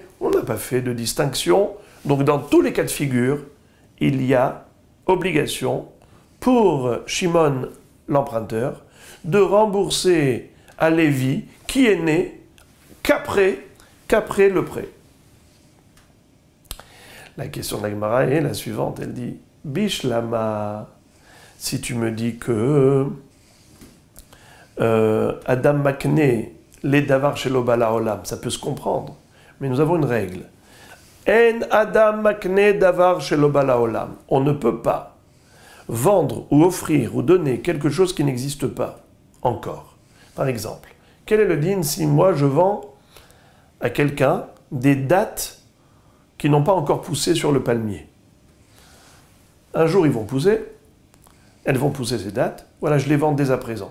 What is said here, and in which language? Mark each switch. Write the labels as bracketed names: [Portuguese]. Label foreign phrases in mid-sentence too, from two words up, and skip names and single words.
[French] On n'a pas fait de distinction. Donc dans tous les cas de figure, il y a obligation pour Shimon, l'emprunteur, de rembourser à Lévi qui est né qu'après le prêt. La question de la Gemara est la suivante, elle dit « Bishlama, si tu me dis que [Hebrew] אדם מקנה לדבר שלא בא לעולם, [French] ça peut se comprendre, mais nous avons une règle. [Hebrew] אין אדם מקנה דבר שלא בא לעולם. [French] On ne peut pas vendre ou offrir ou donner quelque chose qui n'existe pas encore. Par exemple, quel est le din si moi je vends à quelqu'un des dattes qui n'ont pas encore poussé sur le palmier? Un jour, ils vont pousser, elles vont pousser ces dattes, voilà, je les vends dès à présent.